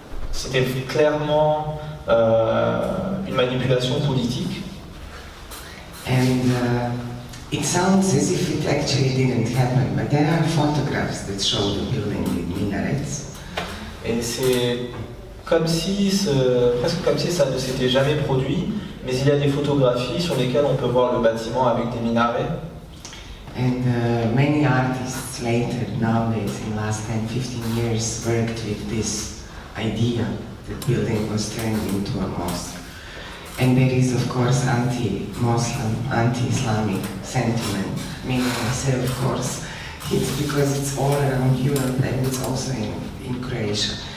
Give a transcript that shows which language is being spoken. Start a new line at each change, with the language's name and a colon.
French: C'était clairement une manipulation politique.
English: And it sounds as if it actually didn't happen, but there are photographs that show the building with minarets.
French: Et c'est presque comme si ça ne s'était jamais produit, mais il y a des photographies sur lesquelles on peut voir le bâtiment avec des minarets.
English: And many artists later, nowadays, in the last 10-15 years, worked with this idea that building was turned into a mosque. And there is, of course, anti-Muslim, anti-Islamic sentiment, meaning I say, of course, it's because it's all around Europe and it's also in Croatia.